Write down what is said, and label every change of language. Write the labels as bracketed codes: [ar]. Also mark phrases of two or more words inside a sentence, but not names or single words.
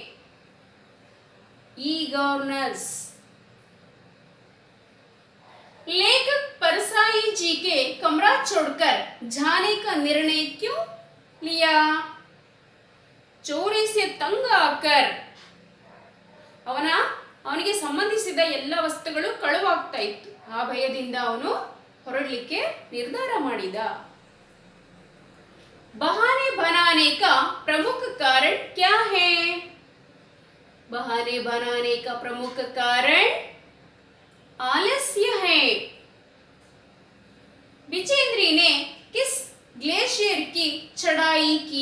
[hi] ई गवर्नेंस। लेखक परसाई जी के कमरा छोड़कर जाने का निर्णय क्यों लिया? चोरी से तंग आकर [kn] ಅವನಿಗೆ ಸಂಬಂಧಿಸಿದ ಎಲ್ಲ ವಸ್ತುಗಳು ಕಳುವಾಗ್ತಾ ಇತ್ತು. ಆ ಭಯದಿಂದ ಅವನು ಹೊರಡಲಿಕ್ಕೆ ನಿರ್ಧಾರ ಮಾಡಿದ. [hi] बहाने बनाने का प्रमुख कारण क्या है? बहाने बनाने का प्रमुख कारण आलस्य है। बिचेंद्री ने किस ग्लेशियर की चढ़ाई की?